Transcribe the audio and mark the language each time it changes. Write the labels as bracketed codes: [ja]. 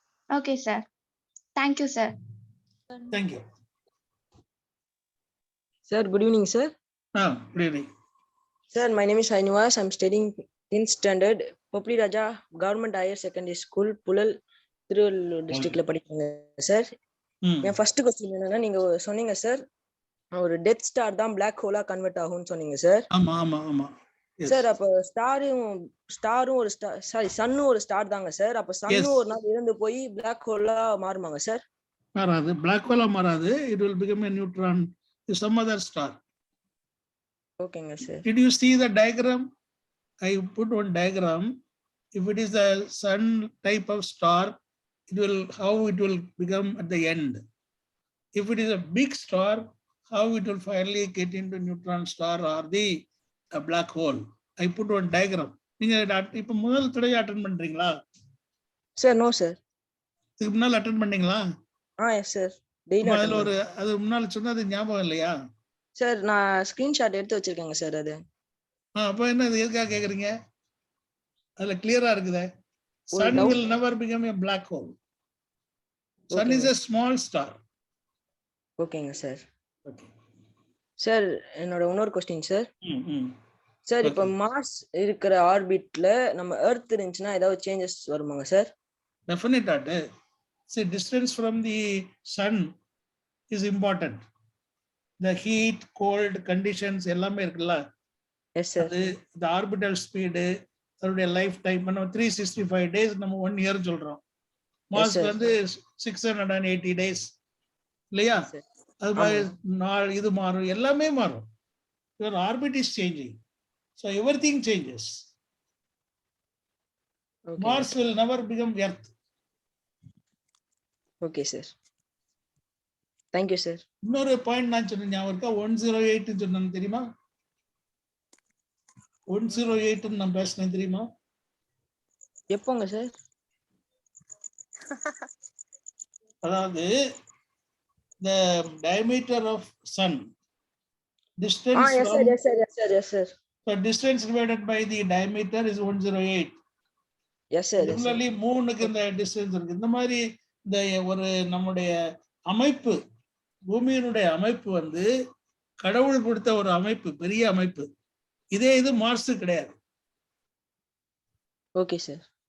[en] Okay, sir. Thank you, sir. Thank you. Sir, good evening, sir. Good evening. Sir, my name is Srinivas. I'm studying 10th standard, Popli Raja Government Higher Secondary School, Pulal, Tiruvallur district. Sir, my first question [ta] என்னன்னா, நீங்க சொன்னீங்க sir, ஒரு death star தான் black ஹோலா convert ஆகும்னு சொன்னீங்க sir. ஆமா. Sir அப்ப ஸ்டாரும் ஒரு சன்னும் ஒரு ஸ்டார் தாங்க சார். அப்ப சன்னு ஒரு நாள் இறந்து போய் பிளாக் ஹோலா மாறுமாங்க சார்? மாறாது, பிளாக் ஹோலா மாறாது. [en] It will become a neutron to some other star. Okay, sir. Did you see the diagram? I put one diagram. If it is a sun type of star, how it will become at the end. If it is a big star, how it will finally get into neutron star or the black hole. I put one diagram. [ta] நீங்க இப்ப முதல் தடவை attend பண்றீங்களா? [en] Sir no sir. [ta] இதுக்கு முன்னால attend பண்ணீங்களா? [en] Yes sir. Daily [ta] அதுல அது முன்னால சொன்னது ஞாபகம் இல்லையா? சார் நான் ஸ்கிரீன்ஷாட் எடுத்து வச்சிருக்கேங்க சார் அது. அப்ப என்ன இது எதுக்காக கேக்குறீங்க? அதுல கிளியரா இருக்குதே. [en] Sun will never become a black hole. Sun is a small star. [ta] ஓகேங்க சார். ஓகே சார், என்னோட இன்னொரு क्वेश्चन சார். சார் இப்ப மார்ஸ் இருக்கிற ஆர்பிட்ல நம்ம எர்த் இருந்துச்சுன்னா ஏதாவது changes வருமாங்க sir? [en] Definitely. See, distance from the sun is important. The heat, cold conditions [ta] எல்லாமே இருக்குல்ல. [en] Yes sir. The orbital speed, [ta] அதோட லைஃப் டைம் நம்ம [en] 365 days நம்ம 1 year சொல்றோம். [ta] மார்ஸ் வந்து 680 days இல்லையா? அது மாதிரி நாள் இது மாறும், எல்லாமே மாறும். [en] Your orbit is changing, so everything changes. Okay. Mars will never become Earth. Okay sir. Thank you sir. [ta] இன்னொரு பாயிண்ட் நான் சொன்னேன் ஞாபகம் இருக்கா? 108 சொன்னேன் தெரியுமா? 108 நான் பேசினேன் தெரியுமா? எப்போங்க சார்? [en] அதாவது the diameter of sun, distance yes from, yes sir. So distance divided by the diameter is 108. Yes sir. [ta] Similarly மூணுக்கு இந்த distance இருக்கு. இந்த மாதிரி இந்த ஒரு நம்முடைய அமைப்பு, பூமியினுடைய அமைப்பு வந்து கடவுள் கொடுத்த ஒரு அமைப்பு, பெரிய அமைப்பு. இதே இது மார்ஸ் கிடையாது. [en] Okay sir.